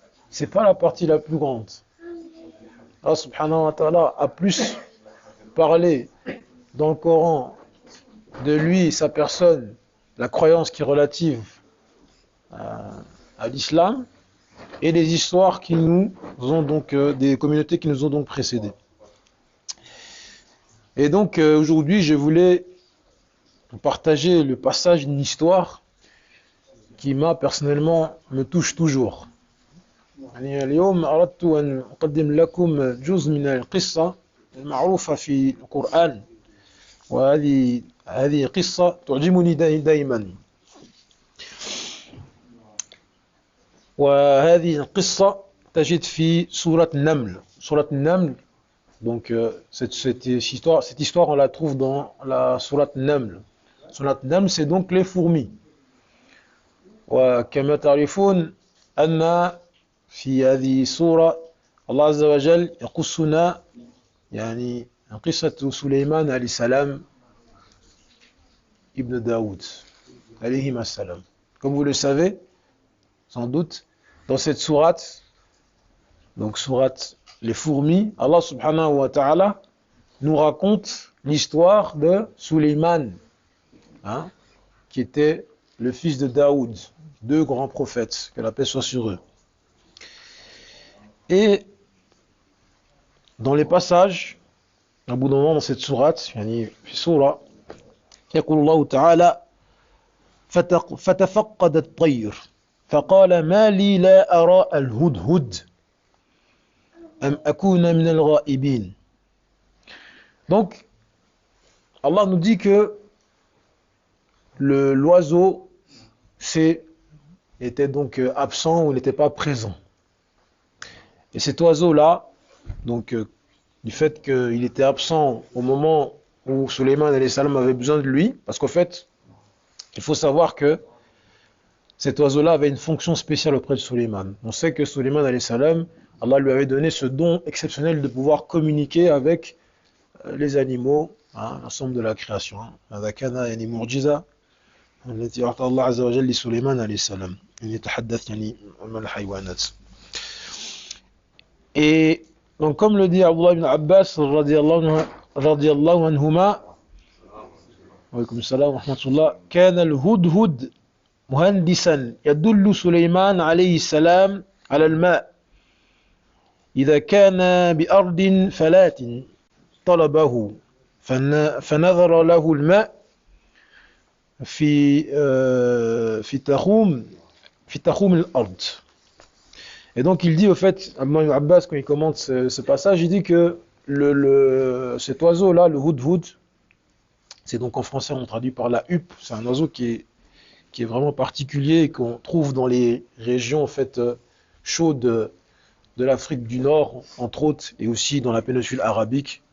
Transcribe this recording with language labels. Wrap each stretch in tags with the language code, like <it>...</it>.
<fr>C'est pas la partie la plus grande.</fr> <ar>Allah subhanahu wa ta'ala</ar> <fr>a plus parlé dans le Coran de lui, sa personne, la croyance qui est relative à l'islam et les histoires qui nous ont donc des communautés qui nous ont donc précédés. Et donc aujourd'hui je voulais partager le passage d'une histoire qui personnellement me touche toujours.</fr> <ar>اليوم أردت أن أقدم لكم جزء من القصة المعروفة في القرآن، وهذه قصة تعجبني دائما. وهذه القصة تجد في سورة النمل. سورة النمل.</ar> <fr>Donc cette histoire on la trouve dans la sourate Naml. Sourate Naml, c'est donc les fourmis.</fr> <ar>وكما تعرفون أن في هذه السورة الله عز وجل يقصنا يعني قصة سليمان عليه السلام ابن داود عليه السلام.</ar> <fr>Comme vous le savez sans doute, dans cette sourate, donc sourate les fourmis,</fr> <ar>Allah subhanahu wa ta'ala</ar> <fr>nous raconte l'histoire de Sulayman, qui était le fils de Daoud, 2 grands prophètes, que la paix soit sur eux. Et dans les passages, à bout d'un moment dans cette sourate,</fr> <ar>yani fi surah, يقول الله تعالى فتفقد الطير فقال ما لي لا أرى الهدهد أم أكون من الغائبين.</ar> <fr>Donc Allah nous dit que l'oiseau était donc absent ou n'était pas présent. Et cet oiseau-là, donc du fait qu'il était absent au moment où Sulayman alayhi salam avait besoin de lui, parce qu'en fait, il faut savoir que cet oiseau-là avait une fonction spéciale auprès de Sulayman. On sait que Sulayman alayhi salam, Allah lui avait donné ce don exceptionnel de pouvoir communiquer avec les animaux, l'ensemble de la création.</fr> <ar>هذا كان يعني معجزة التي أعطى الله عز وجل لسليمان عليه السلام أن يتحدث يعني عن الحيوانات.</ar> <fr>Et donc comme le dit Abdullah ibn Abbas</fr> <ar>radiyallahu anhuma, wa alaykum salam wa rahmatullah, كان الهدهد مهندسا يدل سليمان عليه السلام على الماء إذا كان بأرض فلات طلبه فنظر له الماء في تخوم الأرض.</ar> <fr>Et donc il dit au fait, Ibn Abbas, quand il commente ce passage, il dit que cet oiseau-là, le hudhud, c'est donc en français on traduit par la huppe, c'est un oiseau qui est vraiment particulier et qu'on trouve dans les régions en fait chaudes de l'Afrique du Nord, entre autres, et aussi dans la péninsule arabique.</fr>